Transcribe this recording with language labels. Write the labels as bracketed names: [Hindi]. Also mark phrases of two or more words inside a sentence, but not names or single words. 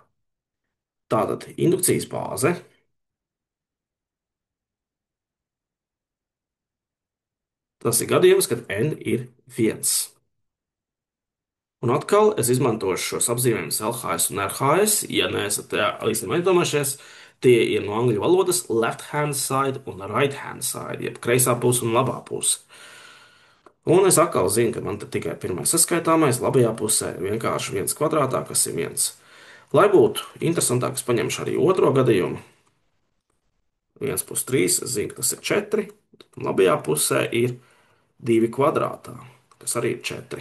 [Latvian] Tātad indukcijas bāze. Tas ir gadījums, kad n ir 1. Un atkal es izmantošu šos apzīmējumus LHS un RHS. Ja neesat līdz tam aizdomājušies, tie ir no angļu valodas [English] left hand side [Latvian] un [English] right hand side, [Latvian] jeb kreisā puse un labā puse. Un es atkal zinu, ka man te tikai pirmais saskaitāmais, labajā pusē ir vienkārši 1 kvadrātā, kas ir 1. Lai būtu interesantāk, es paņemšu arī otro gadījumu. 1 plus 3, es zinu, ka tas ir 4. Labajā pusē ir 2 kvadrātā, kas arī ir 4.